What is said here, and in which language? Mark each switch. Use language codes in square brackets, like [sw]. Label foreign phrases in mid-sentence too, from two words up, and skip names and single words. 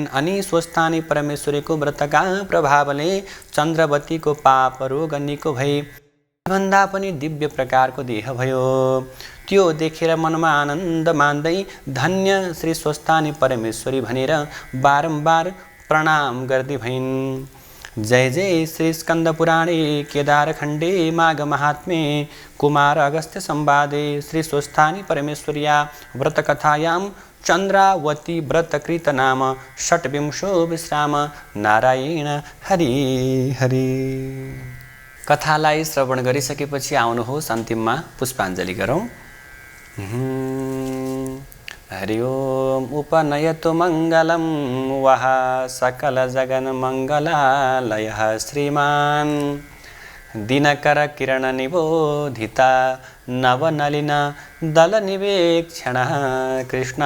[ne] अनि स्वस्थानी परमेश्वरीको व्रतका प्रभावले चन्द्रवतीको पाप रोग निको भई भन्दा पनि दिव्य प्रकारको देह भयो। त्यो देखेर मनमा आनन्द मान्दै धन्य श्री स्वस्थानी परमेश्वरी भनेर बारम्बार प्रणाम गर्दै भइन्। [sa] जय जय श्री स्कंद पुराणे केदारखण्डे माघ महात्म्ये कुमार अगस्त्य संवादे श्री स्वस्थानी परमेश्वर्या व्रतकथायां चन्द्रावती व्रतकृत नाम षट्विंशो विश्राम। नारायण हरि हरि। [ne] कथालाई श्रवण गरिसकेपछि आउनुहोस् अन्तिममा पुष्पाञ्जली गरौँ। [sa] हरि ओम। उपनयतु मङ्गलं वः सकल जगन मङ्गलालयः श्रीमान् दिनकर किरण निबोधिता नवनलिन दलनिवेक्षणः कृष्णः।